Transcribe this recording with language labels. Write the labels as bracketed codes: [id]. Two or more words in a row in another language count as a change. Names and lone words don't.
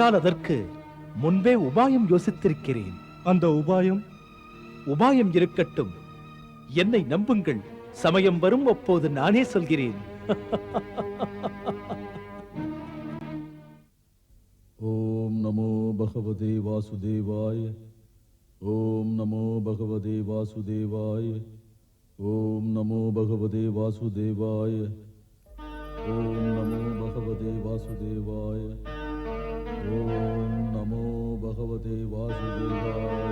[ta] அதற்கு முன்பே உபாயம் யோசித்திருக்கிறேன். அந்த உபாயம்? உபாயம் இருக்கட்டும், என்னை நம்புங்கள். சமயம் வரும் அப்போது நானே சொல்கிறேன். [sa] ॐ नमो भगवते वासुदेवाय. ॐ नमो भगवते वासुदेवाय. ॐ नमो भगवते वासुदेवाय. ॐ नमो भगवते वासुदेवाय. ॐ नमो भगवते वासुदेवाय.